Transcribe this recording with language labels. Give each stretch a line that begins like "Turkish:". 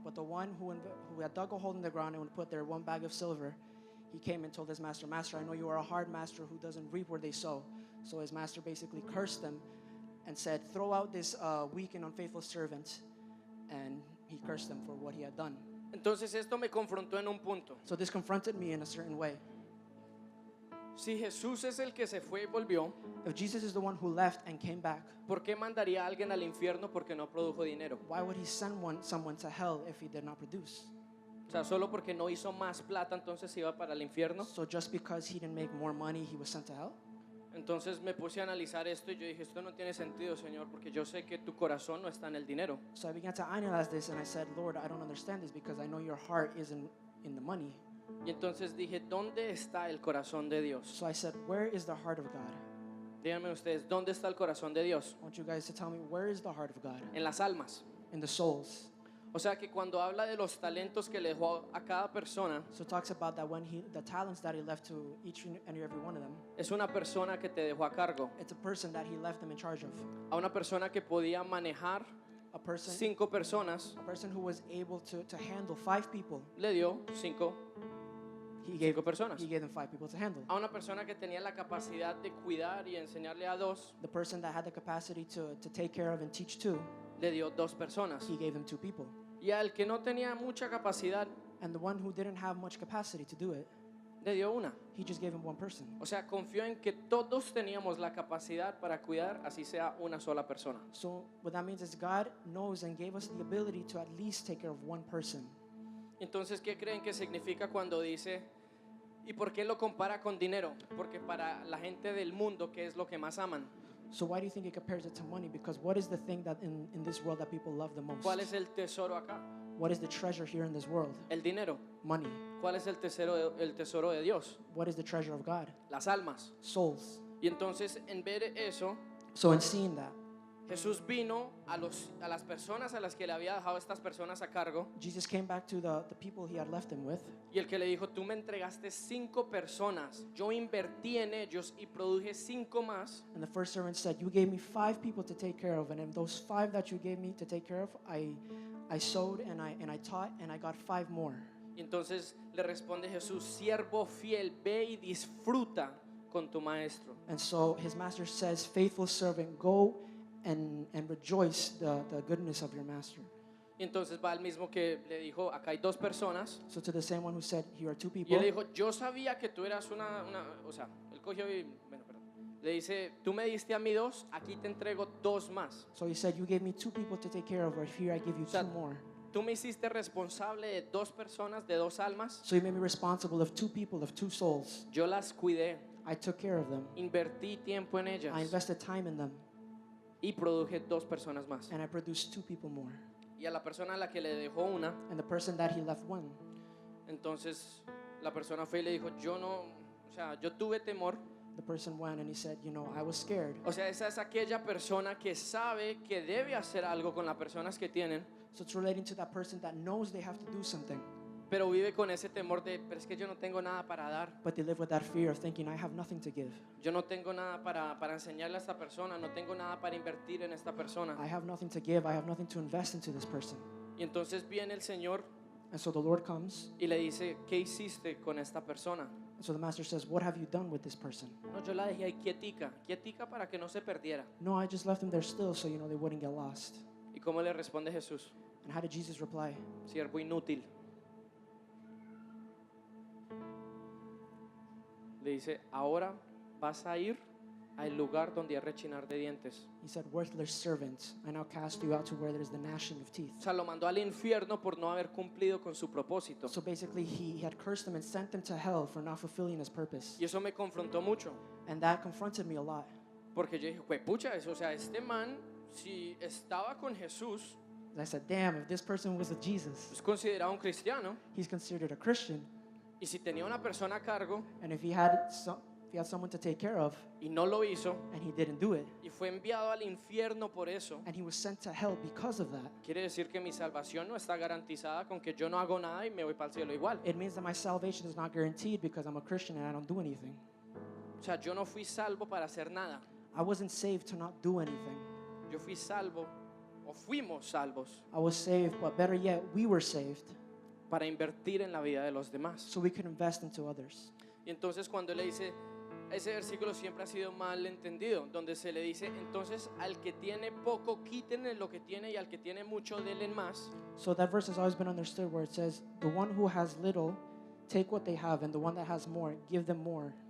English: But the one who had dug a hole in the ground and would put their 1 bag of silver, he came and told his master, Master, I know you are a hard master who doesn't reap where they sow. So his master basically cursed them and said, throw out this weak and unfaithful servant. And he cursed them for what he had done.
Spanish: Entonces esto me confrontó en un punto.
English: So this confronted me in a certain way.
Spanish: Si Jesús es el que se fue y volvió,
English: If Jesus is the one who left and came back,
Spanish: ¿por qué mandaría a alguien al infierno porque no produjo dinero?
English: why would he send someone to hell if he did not produce?
Spanish: O sea, solo porque no hizo más plata, entonces iba para el infierno.
English: So just because he didn't make more money, he was sent to hell?
Spanish: Entonces me puse a analizar esto y yo dije, esto no tiene sentido, Señor, porque yo sé que tu corazón no está en el dinero.
English: So I began to analyze this and I said, Lord, I don't understand this because I know your heart isn't in the money.
Spanish: Y entonces dije, ¿dónde está el corazón de Dios?
English: So I said, where is the heart of God?
Spanish: Díganme ustedes, ¿dónde está el corazón de Dios?
English: I want you guys to tell me, where is the heart of God?
Spanish: En las almas.
English: In the souls.
Spanish: O sea que cuando habla de los talentos que le dejó a cada persona,
English: So it talks about that when the talents that he left to each and every one of them,
Spanish: es una persona que te dejó a cargo,
English: it's a person that he left them in charge of.
Spanish: a una persona que podía manejar
English: A person
Spanish: 5 personas,
English: who was able to handle 5 people.
Spanish: le dio 5
English: He gave
Spanish: personas.
English: He gave them 5 people to handle.
Spanish: A una persona que tenía la capacidad de cuidar y enseñarle a 2,
English: The person that had the capacity to take care of and teach 2,
Spanish: le dio 2 personas.
English: he gave them 2 people.
Spanish: Y al que no tenía mucha capacidad,
English: And the one who didn't have much capacity to do it,
Spanish: le dio 1.
English: he just gave him 1 person.
Spanish: O sea, confió en que todos teníamos la capacidad para cuidar, así sea una sola persona.
English: So what that means is God knows and gave us the ability to at least take care of 1 person.
Spanish: Entonces, ¿qué creen que significa cuando dice, y por qué lo compara con dinero? Porque para la gente del mundo, ¿qué es lo que más aman?
English: So why do you think he compares it to money? Because what is the thing that in this world that people love the most?
Spanish: ¿Cuál es el tesoro acá?
English: What is the treasure here in this world?
Spanish: El dinero.
English: Money.
Spanish: ¿Cuál es el tesoro de Dios?
English: What is the treasure of God?
Spanish: Las almas.
English: Souls.
Spanish: Y entonces, en ver eso,
English: So in seeing that,
Spanish: Jesús vino a las personas a las que le había dejado estas personas a cargo,
English: Jesus came back to the people he had left him with,
Spanish: y el que le dijo, tú me entregaste 5 personas, yo invertí en ellos y produje 5 más.
English: and the first servant said, you gave me 5 people to take care of, and in those 5 that you gave me to take care of, I sowed and I taught and I got 5 more.
Spanish: Y entonces le responde Jesús, siervo fiel, ve y disfruta con tu maestro.
English: And so his master says, faithful servant, go and rejoice the goodness of your master.
Spanish: Y entonces va el mismo que le dijo, acá hay 2 personas.
English: So to the same one who said, here are 2
Spanish: Y
English: people,
Spanish: él le dijo, yo sabía que tú eras o sea, él cogió y, bueno, perdón. Le dice, tú me diste a mí 2, aquí te entrego 2 más.
English: so he said, you gave me 2 people to take care of, but here I give you 2
Spanish: sea,
English: more.
Spanish: Tú me hiciste responsable de 2 personas, de 2 almas.
English: So you made me responsible of 2 people, of 2 souls.
Spanish: Yo las cuidé,
English: I took care of them.
Spanish: invertí tiempo en
English: I
Spanish: ellas
English: invested time in them,
Spanish: y produje 2 personas más.
English: and I produced 2 people more.
Spanish: Y a la persona a la que le dejó una,
English: And the person that he left 1,
Spanish: entonces la persona fue y le dijo, yo no, o sea, yo tuve temor.
English: the person went and he said, you know, I was scared.
Spanish: O sea, esa es aquella persona que sabe que debe hacer algo con las personas que tienen,
English: So it's relating to that person that knows they have to do something,
Spanish: pero vive con ese temor de, pero es que yo no tengo nada para dar.
English: but they live with that fear of thinking, I have nothing to give.
Spanish: Yo no tengo nada para enseñarle a esta persona, no tengo nada para invertir en esta persona.
English: I have nothing to give. I have nothing to invest into this person.
Spanish: Y entonces viene el Señor
English: And so the Lord comes,
Spanish: y le dice, ¿qué hiciste con esta persona?
English: and so the master says, what have you done with this person?
Spanish: No, yo la dejé ahí quietica para que no se perdiera.
English: No, I just left him there still so, you know, they wouldn't get lost.
Spanish: ¿Y cómo le responde Jesús?
English: And how did Jesus reply?
Spanish: Siervo inútil. Le dice, ahora vas a ir al lugar donde hay rechinar de dientes.
English: He said, worthless servant, I now cast you out to where there is the gnashing of teeth.
Spanish: O sea, lo mandó al infierno por no haber cumplido con su propósito.
English: So basically, he had cursed them and sent them to hell for not fulfilling his purpose.
Spanish: Y eso me confrontó mucho.
English: And that confronted me a lot.
Spanish: Porque yo dije, pucha, eso, o sea, este man, si estaba con Jesús,
English: I said, damn, if this person was with Jesus,
Spanish: es considerado un cristiano.
English: he's considered a Christian.
Spanish: Y si tenía una persona a cargo
English: And if he had someone to take care of,
Spanish: y no lo hizo,
English: and he didn't do it,
Spanish: y fue enviado al infierno por eso,
English: and he was sent to hell because of that,
Spanish: quiere decir que mi salvación no está garantizada con que yo no hago nada y me voy para el cielo igual.
English: it means that my salvation is not guaranteed because I'm a Christian and I don't do anything.
Spanish: O sea, yo no fui salvo para hacer nada.
English: I wasn't saved to not do anything.
Spanish: yo fui salvo o fuimos salvos
English: I was saved, but better yet, we were saved
Spanish: para invertir en la vida de los demás.
English: so we could invest into others.
Spanish: Y entonces cuando le dice, ese versículo siempre ha sido mal entendido, donde se le dice, entonces al que tiene poco, quítenle lo que tiene y al que tiene mucho, denle más.
English: So that verse has always been understood where it says, the one who has little, take what they have, and the one that has more, give them more.